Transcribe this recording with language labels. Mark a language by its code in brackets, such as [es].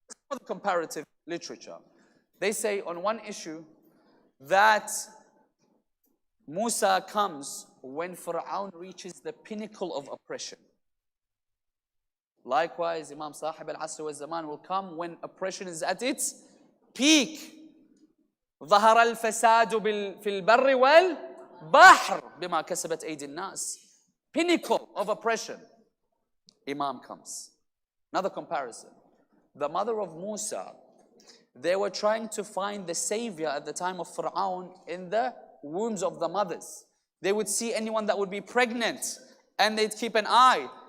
[en] For the comparative literature, they say on one issue that Musa comes when Fir'aun reaches the pinnacle of oppression. Likewise, Imam Sahib al-Asr wa Zaman will come when oppression is at its peak. [ar] ظهر الفساد في البر والبحر بما كسبت أيدي الناس. [en] Pinnacle of oppression. Imam comes. Another comparison. The mother of Musa, they were trying to find the savior at the time of Fir'aun in the wombs of the mothers. They would see anyone that would be pregnant and they'd keep an eye.